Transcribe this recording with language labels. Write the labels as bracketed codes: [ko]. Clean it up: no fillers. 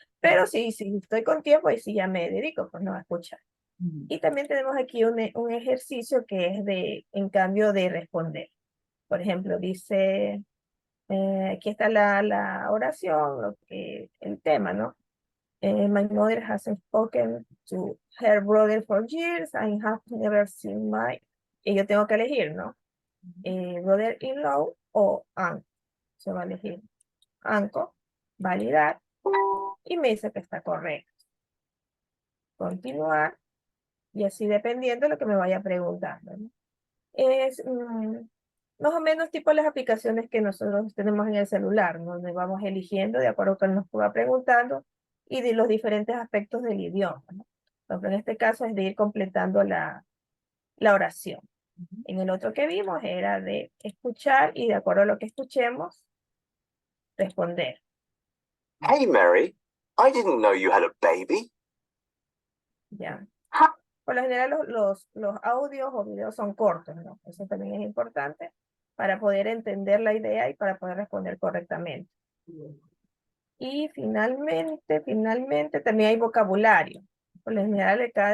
[es] Pero si estoy con tiempo, y si ya me dedico, pues no, a escuchar. Y también tenemos aquí un ejercicio que es en cambio de responder. Por ejemplo, dice, aquí está la oración, el tema, ¿no? [en] My mother hasn't spoken to her brother for years. I have never seen my... [es] Y yo tengo que elegir, ¿no? [en] Brother-in-law o aunt. [es] Se va a elegir ANCO, validar, y me dice que está correcto. Continuar, y así dependiendo de lo que me vaya preguntando, ¿no? Es más o menos tipo las aplicaciones que nosotros tenemos en el celular, ¿no? Donde vamos eligiendo de acuerdo a lo que nos va preguntando y de los diferentes aspectos del idioma, ¿no? Por ejemplo, en este caso es de ir completando la oración. En el otro que vimos era de escuchar y de acuerdo a lo que escuchemos, responder. [en] Hey, Mary, I didn't know you had a baby. [es] ¿Ya? Por lo general los audios o videos son cortos, ¿no? Eso también es importante para poder entender la idea y para poder responder correctamente. Y finalmente también hay vocabulario. Por lo general